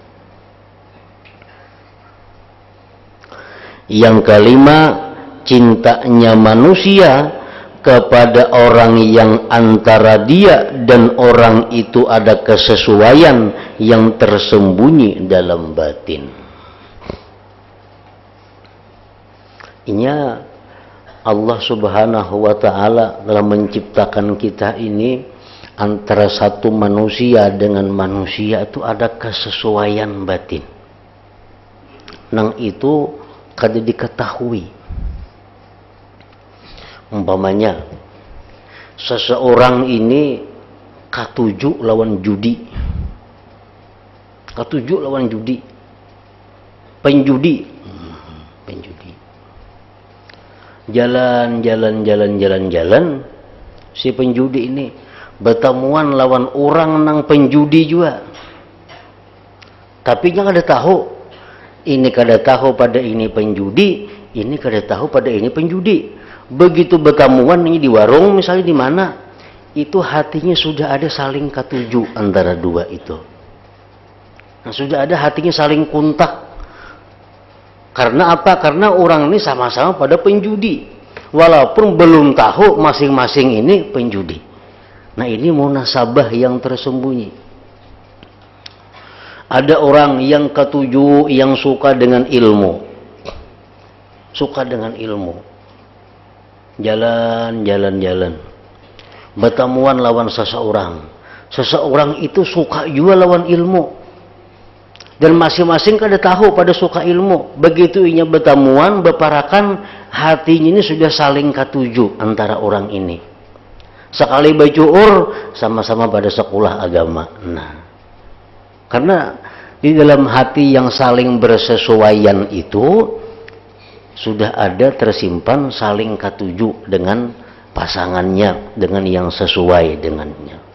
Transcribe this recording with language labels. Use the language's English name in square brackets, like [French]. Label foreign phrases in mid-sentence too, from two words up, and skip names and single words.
[Indonesian] Yang kelima, cintanya manusia kepada orang yang antara dia dan orang itu ada kesesuaian yang tersembunyi dalam batin. Inya [Arabic] Allah Subhanahu wa ta'ala [Indonesian] telah menciptakan kita ini antara satu manusia dengan manusia itu ada kesesuaian batin. [Banjar] Nang itu kada diketahui. Umpamanya seseorang ini katuju lawan judi, penjudi, jalan, si penjudi ini bertemuan lawan orang nang penjudi juga, tapi jangan ada tahu, ini kada tahu pada ini penjudi, ini kada tahu pada ini penjudi. Begitu bertemuan ini di warung misalnya di mana, itu hatinya sudah ada saling katuju antara dua itu. [Indonesian] Nah, sudah ada hatinya saling kontak. Karena apa? Karena orang ini sama-sama pada penjudi, walaupun belum tahu masing-masing ini penjudi. Nah, ini munasabah yang tersembunyi. [Banjar] Ada orang yang ketujuh yang suka dengan ilmu, jalan, bertemuan lawan seseorang itu suka juga lawan ilmu, dan masing-masing kada tahu pada suka ilmu. Begitu inya bertemuan, berparakan, hatinya ini sudah saling ketujuh antara orang ini. Sekali bacuur sama-sama pada sekolah agama. [Indonesian] Nah, karena di dalam hati yang saling bersesuaian itu sudah ada tersimpan saling ketujuh dengan pasangannya, dengan yang sesuai dengannya.